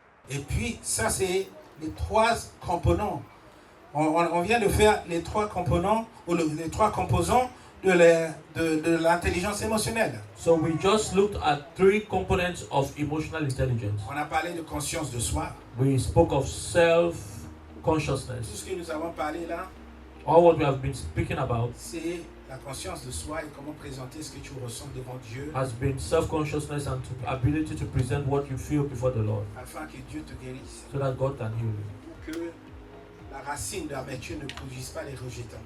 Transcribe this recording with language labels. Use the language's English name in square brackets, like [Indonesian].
[French] Et puis, ça, c'est les trois composants. On vient de faire les trois composants, ou les trois composants de l'intelligence émotionnelle. [English] So we just looked at 3 components of emotional intelligence. [French] On a parlé de conscience de soi. [English] We spoke of [French] Tout [English] self-consciousness. [French] ce que nous avons parlé là, [English] All what we have been speaking about [French] c'est la conscience de soi et comment présenter ce que tu ressens devant Dieu, [English] has been self-consciousness and ability to present what you feel before the Lord, [French] afin que Dieu te guérisse. [English] so that God can heal you. [French] Que la racine d'amertume ne produise pas les rejetants.